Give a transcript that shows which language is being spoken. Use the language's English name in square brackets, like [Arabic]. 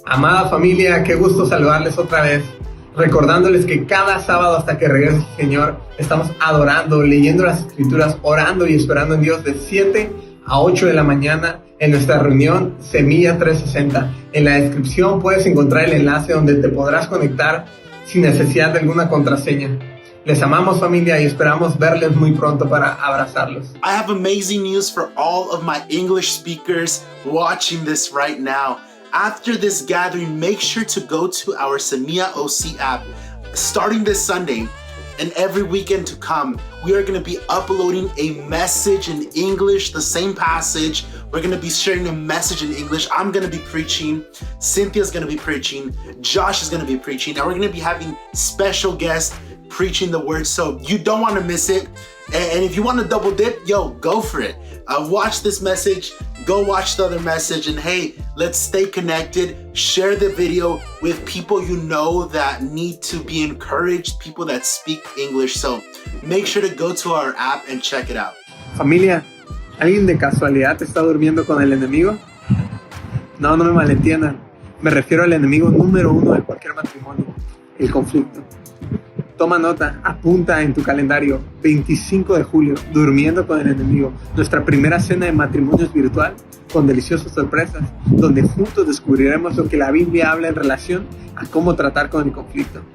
[Spanish] Amada familia, qué gusto saludarles otra vez. Recordándoles que cada sábado hasta que regrese el Señor estamos adorando, leyendo las Escrituras, orando y esperando en Dios de 7 a 8 de la mañana en nuestra reunión Semilla 360. En la descripción puedes encontrar el enlace donde te podrás conectar sin necesidad de alguna contraseña. Les amamos, familia, y esperamos verles muy pronto para abrazarlos. [English] I have amazing news for all of my English speakers watching this right now. After this gathering, make sure to go to our Semilla OC app. Starting this Sunday and every weekend to come, we are going to be uploading a message in English, the same passage. We're going to be sharing a message in English. I'm going to be preaching. Cynthia's going to be preaching. Josh is going to be preaching. And we're going to be having special guests preaching the word. So you don't want to miss it. And if you want to double dip, go for it. Watch this message. Go watch the other message. And hey, let's stay connected. Share the video with people you know that need to be encouraged, people that speak English. So make sure to go to our app and check it out. [Spanish] Familia, ¿alguien de casualidad está durmiendo con el enemigo? No me malentiendan. Me refiero al enemigo número 1 de cualquier matrimonio, el conflicto. Toma nota, apunta en tu calendario, 25 de julio, durmiendo con el enemigo, nuestra primera cena de matrimonios virtual con deliciosas sorpresas, donde juntos descubriremos lo que la Biblia habla en relación a cómo tratar con el conflicto.